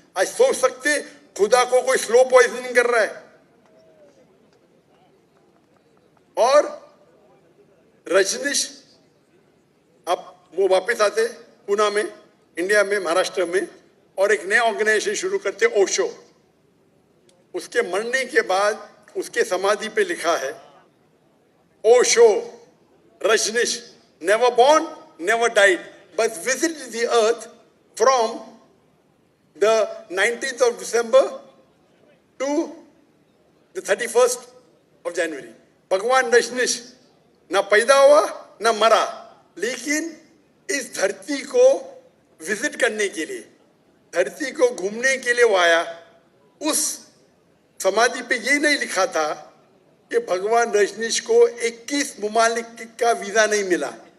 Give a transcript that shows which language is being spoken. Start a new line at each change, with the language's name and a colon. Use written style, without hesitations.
Hindi: आज सोच सकते खुदा को कोई स्लो पॉइजनिंग कर रहा है? और रजनीश अब वो वापस आते पुणे में, इंडिया में, महाराष्ट्र में, और एक नया ऑर्गेनाइजेशन शुरू करते, ओशो। उसके मरने के बाद उसके समाधि पे लिखा है, Osho Rajneesh
English: never born, never died, but visited the earth from the 19th of December to the 31st of January.
Hindi: भगवान रजनीश ना पैदा हुआ ना मरा, लेकिन इस धरती को विजिट करने के लिए, धरती को घूमने के लिए वो आया। उस समाधि पे ये नहीं लिखा था कि भगवान रजनीश को 21 ममालिक का वीजा नहीं मिला।